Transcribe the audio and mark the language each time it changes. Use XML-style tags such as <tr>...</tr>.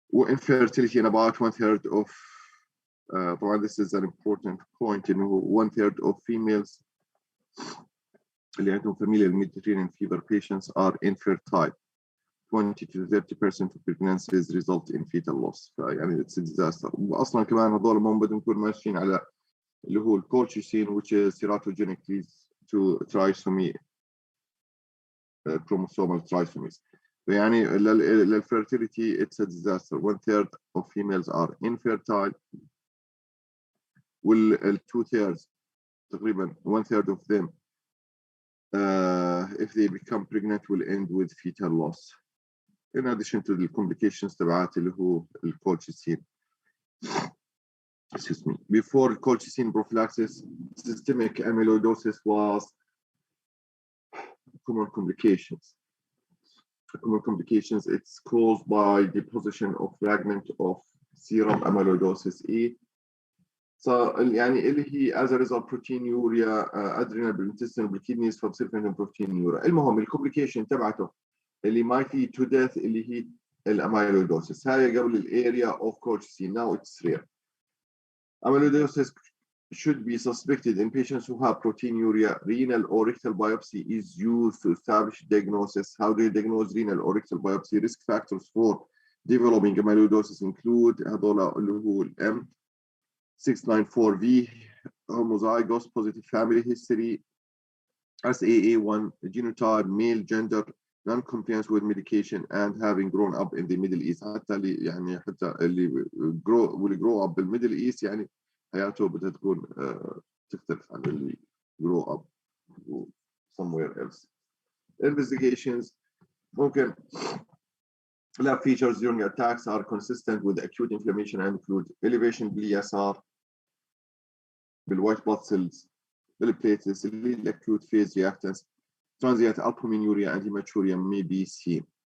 <en>Infertility in about 1/3 of this is an important point. 1/3 of females</en> <ar>اللي عندهم</ar> <en>familial Mediterranean fever patients are infertile. 20 to 30% of pregnancies result in fetal loss. يعني it's a disaster.</en> <ar>واصلا كمان هذول ما بدهم يكونوا ماشيين على اللي هو الcolchicine,</ar> <en>which is teratogenic, leads to trisomy, chromosomal trisomies. يعني الfertility it's a disaster. 1/3 of females are infertile.</en> <ar>وال 2/3 تقريبا</ar> <en>1/3 of them if they become pregnant will end with fetal loss. In addition to the complications</en> <ar>تبعات اللي هو</ar> <en>الcolchicine. Excuse me. Before colchicine prophylaxis, systemic amyloidosis was common complications. Common complications, it's caused by deposition of fragment of serum amyloidosis E</en> <ar>يعني اللي هي</ar> <en>as a result proteinuria adrenal بالintestinal بالkidneys فبصير proteinuria.</en> <ar>المهم الكومبليكيشن تبعته اللي ما في</ar> <en>to death</en> <ar>اللي هي الاميلويدوسيس. هاي قبل الاريا</ar> <en>of colchicine. Now it's rare. Amyloidosis should be suspected in patients who have proteinuria. Renal or rectal biopsy is used to establish diagnosis. How do you diagnose renal or rectal biopsy? Risk factors for developing amyloidosis include</en> <ar>هذول اللي هو</ar> <en>M694V, homozygous, positive family history, SAA1 genotype, male gender, non-compliance with medication, and having grown up in the Middle East.</en> <ar>حتى اللي</ar> <en>will grow up</en> <ar>بالميدل ايست يعني حياته بدها تكون تختلف عن اللي</ar> <en>grow up somewhere else. Investigations</en> <ar>ممكن</ar> <en>lab features during attacks are consistent with acute inflammation and include elevation بالESR, بالwhite blood cells, بالplatelets, acute phase reactants, transient albuminuria and hematuria may be seen.</en>